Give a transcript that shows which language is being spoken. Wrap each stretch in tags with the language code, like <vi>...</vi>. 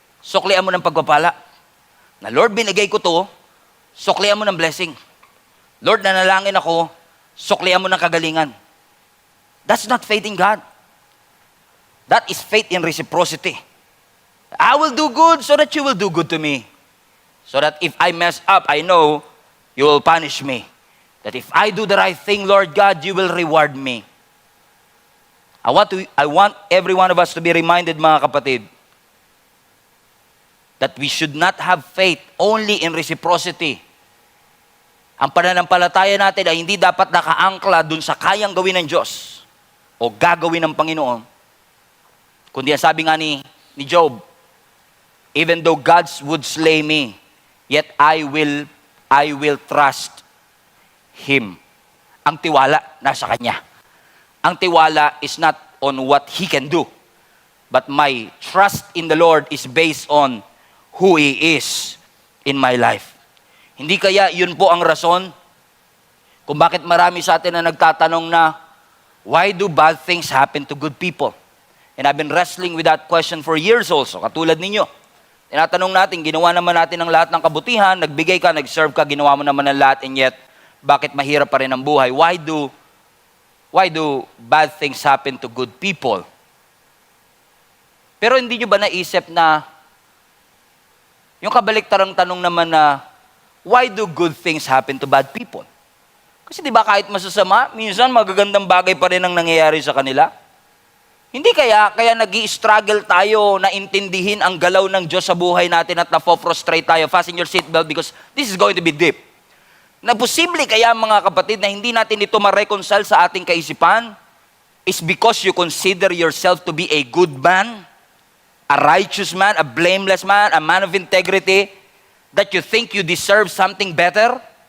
<tl>suklian mo ng pagpapala. Na Lord, binigay ko to, suklian mo ng blessing. Lord, nanalangin ako, suklian mo ng kagalingan.</tl> <en>That's not faith in God. That is faith in reciprocity. I will do good so that you will do good to me. So that if I mess up, I know you will punish me. That if I do the right thing, Lord God, you will reward me. I want every one of us to be reminded,</en> <tl>mga kapatid,</tl> <en>that we should not have faith only in reciprocity.</en> <tl>Ang pananampalataya natin ay hindi dapat nakaangkla dun sa kayang gawin ng Diyos o gagawin ng Panginoon. Kundi ang sabi nga ni Job,</tl> <en>even though God would slay me, yet I will trust Him.</en> <tl>Ang tiwala nasa Kanya. Ang tiwala</tl> <en>is not on what He can do, but my trust in the Lord is based on who He is in my life.</en> <tl>Hindi kaya yun po ang rason kung bakit marami sa atin na nagtatanong na,</tl> <en>why do bad things happen to good people? And I've been wrestling with that question for years also,</en> <tl>katulad ninyo. Tinatanong natin, ginawa naman natin ang lahat ng kabutihan, nagbigay ka, nag-serve ka, ginawa mo naman ang lahat,</tl> <en>and yet,</en> <tl>bakit mahirap pa rin ang buhay?</tl> <en>Why do bad things happen to good people?</en> <tl>Pero hindi nyo ba naisip na yung kabaliktarang tanong naman na,</tl> <en>why do good things happen to bad people?</en> <tl>Kasi di ba kahit masasama, minsan magagandang bagay pa rin ang nangyayari sa kanila? Hindi kaya nag-i-struggle tayo na intindihin ang galaw ng Diyos sa buhay natin at na-frustrate tayo.</tl> <en>Fasten your seatbelt because this is going to be deep.</en> <tl>Na posible kaya mga kapatid na hindi natin ito ma-reconcile sa ating kaisipan</tl> <en>is because you consider yourself to be a good man, a righteous man, a blameless man, a man of integrity, that you think you deserve something better,</en>